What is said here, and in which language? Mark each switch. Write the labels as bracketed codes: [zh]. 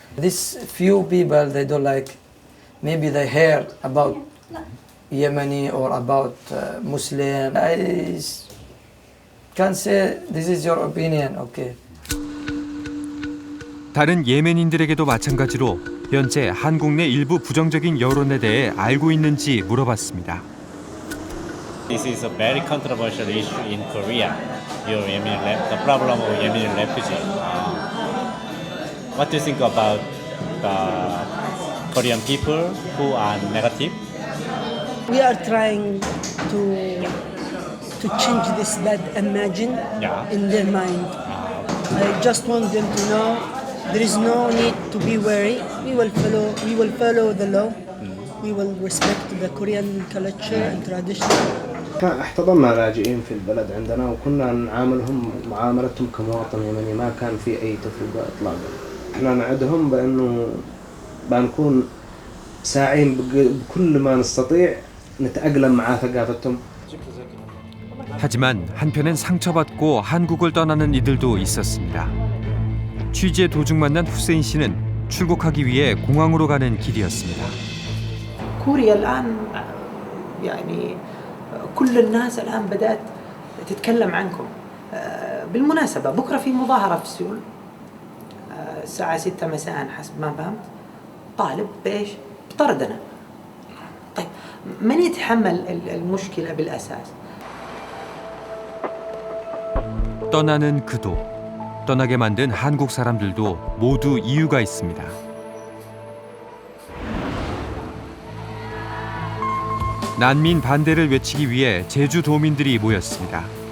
[en] These few people they don't like. Maybe they hear about Yemeni or about Muslim. I can say this is your opinion, okay? [ko] 다른 예멘인들에게도 마찬가지로 현재 한국 내 일부 부정적인 여론에 대해 알고 있는지 물어봤습니다. [en] This is a very controversial issue in Korea. The problem of Yemeni refugee. What do you think about the Korean people who are negative? We are trying to change this bad image in their mind. I just want them to know there is no need to be worried. We will follow the law. We will respect the Korean culture and tradition. [ar] احتضننا لاجئين في البلد عندنا وكنا نعاملهم معاملتهم كمواطن يمني ما كان في أي تفرقة إطلاقا. احنا نعدهم بأنه بنكون ساعين بكل ما نستطيع نتأقلم مع ثقافتهم. [ko] 하지만 한편엔 상처받고 한국을 떠나는 이들도 있었습니다. 취재 도중 만난 후세인 씨는 출국하기 위해 공항으로 가는 길이었습니다. [ar] كوريا الآن يعني كل الناس الآن بدأت تتكلم عنكم. بالمناسبة بكرة في مظاهرة في سيول الساعة 6 مساء حسب ما فهمت. طالب بإيش؟ بطردنا. طيب من يتحمل المشكلة بالأساس؟ [ko] 떠나는 그도, 떠나게 만든 한국 사람들도 모두 이유가 있습니다. 난민 반대를 외치기 위해 제주도민들이 모였습니다.